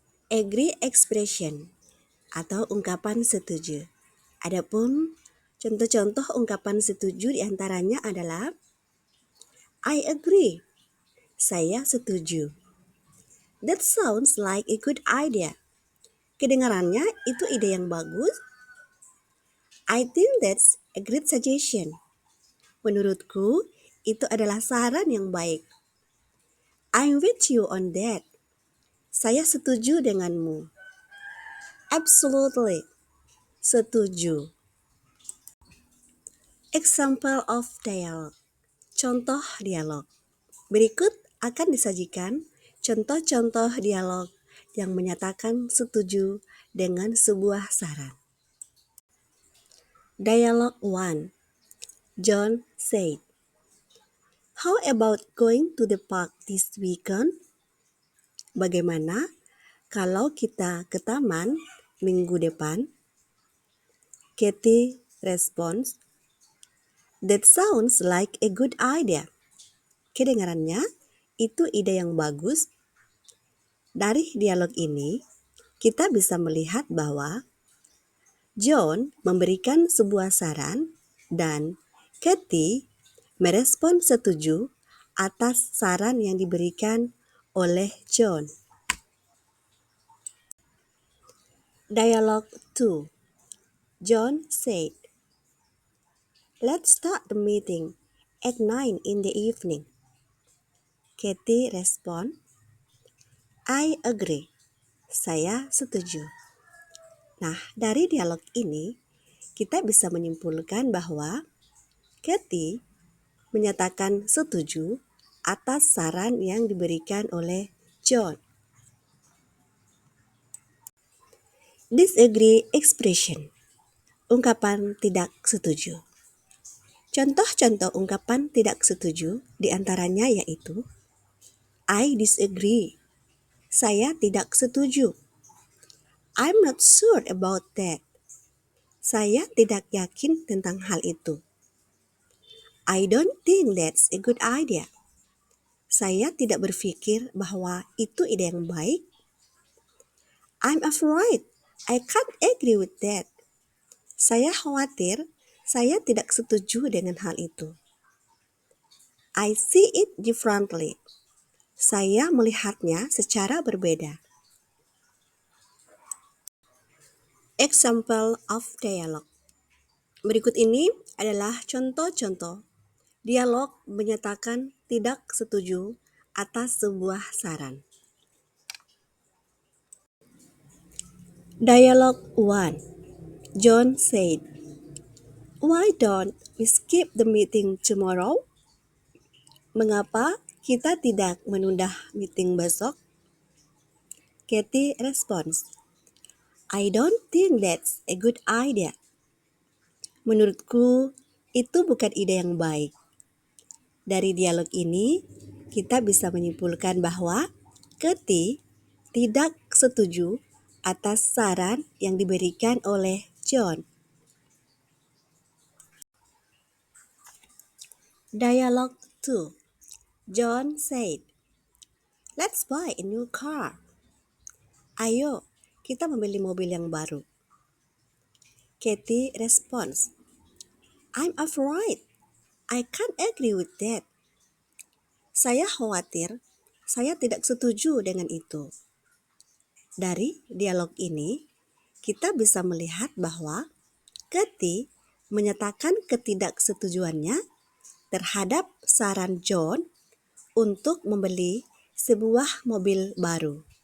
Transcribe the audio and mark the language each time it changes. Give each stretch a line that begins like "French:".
English: Agree expression
Indonesian: atau ungkapan setuju. Adapun contoh-contoh ungkapan setuju diantaranya adalah
English: I agree,
Indonesian: saya setuju.
English: That sounds like a good idea.
Indonesian: Kedengarannya itu ide yang bagus.
English: I think that's a great suggestion.
Indonesian: Menurutku, itu adalah saran yang baik.
English: I'm with you on that.
Indonesian: Saya setuju denganmu.
English: Absolutely. Setuju. Example of dialogue.
Indonesian: Contoh dialog. Berikut akan disajikan contoh-contoh dialog yang menyatakan setuju dengan sebuah saran.
English: Dialogue 1. John said, "How about going to the park this weekend?"
Indonesian: Bagaimana kalau kita ke taman minggu depan?
English: Katie responds, "That sounds like a good idea."
Indonesian: Kedengarannya, itu ide yang bagus. Dari dialog ini, kita bisa melihat bahwa John memberikan sebuah saran dan Katie merespon setuju atas saran yang diberikan oleh John.
English: Dialogue 2. John said, "Let's start the meeting at 9 in the evening." Katie respond, "I agree."
Indonesian: Saya setuju. Nah, dari dialog ini, kita bisa menyimpulkan bahwa Katie menyatakan setuju atas saran yang diberikan oleh John.
English: Disagree expression.
Indonesian: Ungkapan tidak setuju. Contoh-contoh ungkapan tidak setuju diantaranya yaitu
English: I disagree.
Indonesian: Saya tidak setuju.
English: I'm not sure about that.
Indonesian: Saya tidak yakin tentang hal itu.
English: I don't think that's a good idea.
Indonesian: Saya tidak berpikir bahwa itu ide yang baik.
English: I'm afraid I can't agree with that.
Indonesian: Saya khawatir saya tidak setuju dengan hal itu.
English: I see it differently.
Indonesian: Saya melihatnya secara berbeda.
English: Example of dialogue.
Indonesian: Berikut ini adalah contoh-contoh dialog menyatakan tidak setuju atas sebuah saran.
English: Dialogue 1. John said, "Why don't we skip the meeting tomorrow?"
Indonesian: Mengapa kita tidak menunda meeting besok?
English: Katie responds, I don't think that's a good idea.
Indonesian: Menurutku, itu bukan ide yang baik. Dari dialog ini, kita bisa menyimpulkan bahwa Katie tidak setuju atas saran yang diberikan oleh John.
English: Dialogue 2. John said, Let's buy a new car.
Indonesian: Ayo, kita membeli mobil yang baru.
English: Katie responds, I'm afraid. I can't agree with that.
Indonesian: Saya khawatir, saya tidak setuju dengan itu. Dari dialog ini, kita bisa melihat bahwa Katie menyatakan ketidaksetujuannya terhadap saran John untuk membeli sebuah mobil baru.